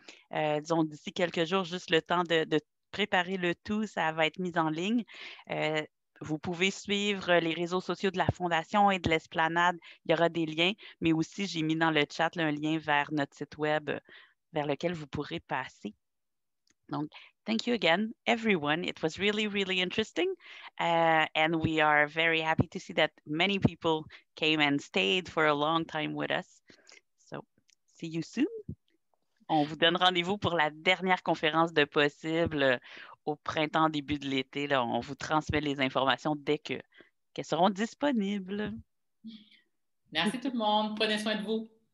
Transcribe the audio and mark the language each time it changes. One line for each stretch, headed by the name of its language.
French: Disons, d'ici quelques jours, juste le temps de préparer le tout, ça va être mis en ligne. Vous pouvez suivre les réseaux sociaux de la Fondation et de l'Esplanade. Il y aura des liens, mais aussi, j'ai mis dans le chat là, un lien vers notre site web vers lequel vous pourrez passer.
English: Donc, thank you again, everyone. It was really, really interesting. And we are very happy to see that many people came and stayed for a long time with us. So, see you soon.
French: On vous donne rendez-vous pour la dernière conférence de possible au printemps, début de l'été. Là, on vous transmet les informations dès qu'elles seront disponibles. Merci tout le monde. Prenez soin de vous.